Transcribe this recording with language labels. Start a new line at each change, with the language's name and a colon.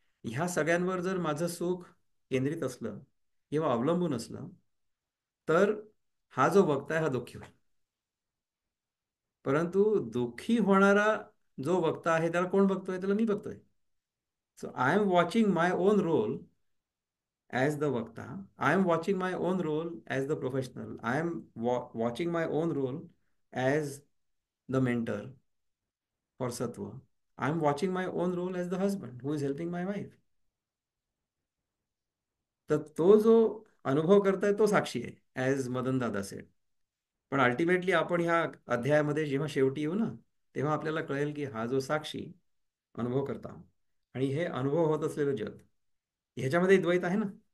Marathi: ह्या सगळ्यांवर जर माझं सुख केंद्रित असलं किंवा अवलंबून असलं तर हा जो वक्ता आहे हा दुःखी होईल. परंतु दुःखी होणारा जो वक्ता आहे त्याला कोण बघतोय? त्याला मी बघतोय.
English: So I am watching my own role as the Vakta. I am watching my own role as the professional. I am watching my own role as the mentor for Sattva. I am watching my own role as the husband who is helping my wife.
Marathi: तर तो जो अनुभव करताय तो साक्षी आहे,
English: As Madan Dada said.
Marathi: पण ultimately आपण ह्या अध्यायामध्ये जेव्हा शेवटी येऊ ना तेव्हा आपल्याला कळेल की हा जो साक्षी अनुभव करता आणि हे अनुभव होत असलेलं जग ह्याच्यामध्ये द्वैत आहे ना.